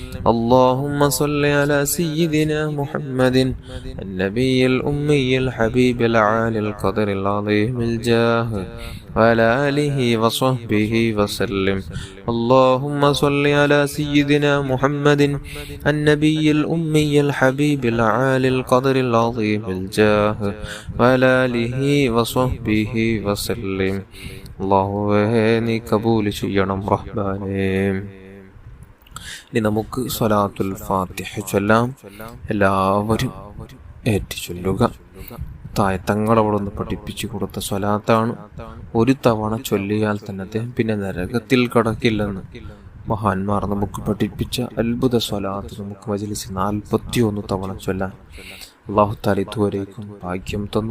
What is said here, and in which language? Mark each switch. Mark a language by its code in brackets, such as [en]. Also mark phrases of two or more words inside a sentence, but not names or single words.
[ar] اللهم صل على سيدنا محمد النبي الأمي الحبيب العالي القدر العظيم الجاه وعلى آله وصحبه وسلم. اللهم صل على سيدنا محمد النبي الأمي الحبيب العالي القدر العظيم الجاه وعلى آله وصحبه وسلم. [ml] അല്ലാഹുവേ നീ കബൂൽ ചെയ്യണം റഹ്മാനേ. ഇനി നമുക്ക് സ്വലാത്തുൽ ഫാത്തിഹ ചൊല്ലാം. എല്ലാവരും ഏറ്റു ചൊല്ലുക. തങ്ങളവിടെ നിന്ന് പഠിപ്പിച്ചു കൊടുത്ത സ്വലാത്താണ്. ഒരു തവണ ചൊല്ലിയാൽ തന്നെ അദ്ദേഹം പിന്നെ നരകത്തിൽ കടക്കില്ലെന്ന് മഹാന്മാർ നമുക്ക് പഠിപ്പിച്ച അത്ഭുത സ്വലാത്ത് നമുക്ക് മജ്‌ലിസിൽ 41 തവണ ചൊല്ലാൻ [ar] الله تعالى [ml] ഇതുവരേക്കും ഭാഗ്യം തന്നു.